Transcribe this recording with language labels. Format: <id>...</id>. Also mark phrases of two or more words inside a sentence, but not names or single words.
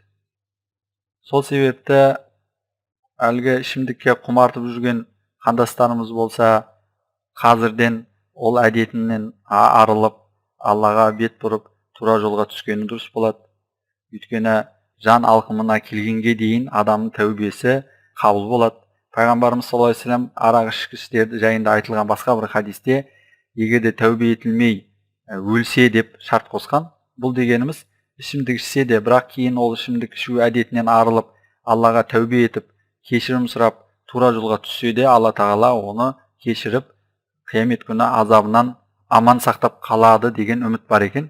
<kk>Сол себепті әлгі ішімдікке құмартып жүрген қандастарымыз болса, қазірден ол әдетінен арылып, Аллаға бет бұрып, тура жолға түскені дұрыс болады. Өйткені жан алқымына келгенге дейін адамның тәубесі қабыл болады. Пайғамбарымыз</kk> <ar>صلى الله عليه وسلم</ar> <kk>арақ ішкіштер жайында айтылған басқа бір хадисте, егерде тәубе етілмей өлсе деп шарт қосқан. Бұл дегеніміз, ішімдік ішсе де, бірақ кейін ол ішімдік ішу әдетінен арылып, Аллаға тәубе етіп, кешірім сұрап, тура жолға түссе де, Алла тағала оны кешіріп, қиямет күні азабынан аман сақтап қалады деген үміт бар екен.</kk>